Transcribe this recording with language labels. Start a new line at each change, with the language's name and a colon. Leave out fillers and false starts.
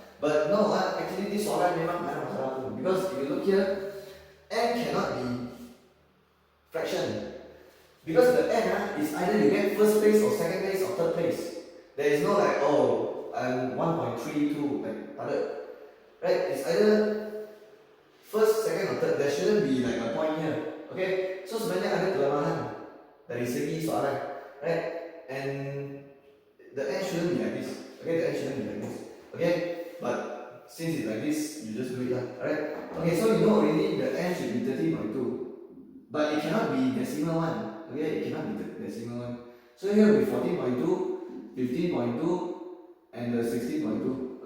English: But no, actually this
Malay: soalan memang ada masalah tu.
English: Because if you look here, n cannot be fraction. Because the n is either you get first place or second place or third place. There is no like, I'm 1.32, like other. Right? It's either first, second or third. There shouldn't be like a point here. Okay?
Malay: So sebenarnya ada kelemahan dari segi soalan.
English: Right? And the n shouldn't be like this. Okay? The n shouldn't be like this. Okay? But since it's like this, you just do it lah. Alright? Okay, so you know already the n should be 13.2. But it cannot be decimal one. Okay, it cannot be the decimal one. So here will be 14.2, 15.2, and the 16.2.